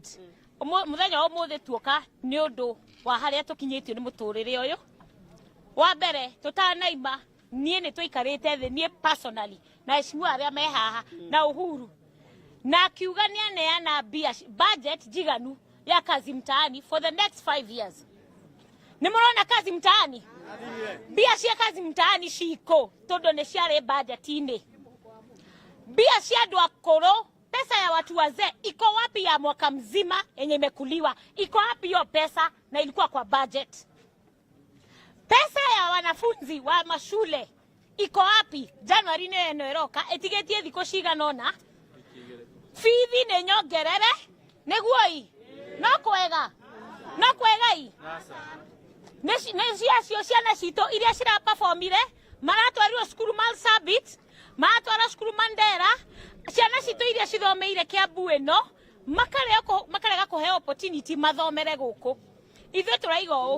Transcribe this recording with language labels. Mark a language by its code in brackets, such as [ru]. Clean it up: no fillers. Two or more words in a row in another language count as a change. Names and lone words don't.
[ki] Mũthenya ũmũthĩ tuoka nĩ ũndũ wa harĩa tũkinyĩtio nĩ mũtũrĩre ũyũ. Wa mbere tũtanaima niĩ nĩ tũikarĩte thĩ niĩ personally na ecimu arĩa me haha na Uhuru na akiuga nĩ aneana budget jiganu ya kazi mtaani [en] for the next 5 years. [ki] Nĩ mũrona kazi mtaani? Mbia cia kazi mtaani ciko tondũ nĩ ciarĩ budget-inĩ. Mbia cia andũ akũrũ, [sw] pesa ya watu wazee iko wapi ya mwaka mzima yenye imekuliwa? Iko wapi hiyo pesa na ilikuwa kwa budget? Pesa ya wanafunzi wa mashule iko wapi? [ki] Januari nĩ ĩroka ĩtigĩtie thikũ cigana ũna. Fithi nĩ nyongerere nĩguo i no kwega i nĩ ciana citũ iria ciraperformire maratwarirwo cukuru Marsabit maratwara cukuru Mandera ciana citũ iria cithomeire Kiambu ĩno makarega kũheo opportunity mathomere gũkũ ithuĩ tũraiga ũũ